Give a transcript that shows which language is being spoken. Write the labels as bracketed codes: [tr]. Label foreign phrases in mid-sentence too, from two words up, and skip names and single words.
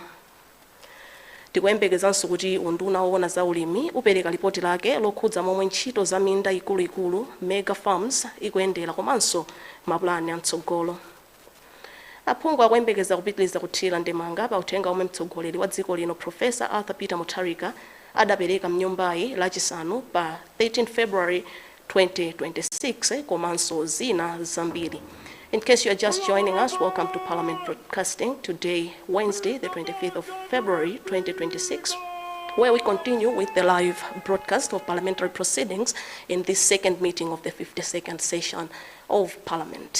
[ny] Tikuyembekezanso kuti unduna woona za ulimi upereka ripoti lake lokhudza momwe ntchito za minda ikuluikulu [en] mega farms [ny] ikuyendera komanso mapulani amtsogolo. Aphungu akuyembekeza kupitiliza kuthira ndemanga pa uthenga omwe mtsogoleri wa dziko lino Professor Arthur Peter Mutharika adapereka mnyumbayi lachisanu pa 13 February 2026 komanso zina zambiri. [en] In case you are just joining us, welcome to Parliament Broadcasting. Today, Wednesday, the 25th of February 2026, where we continue with the live broadcast of parliamentary proceedings in this second meeting of the 52nd session of Parliament.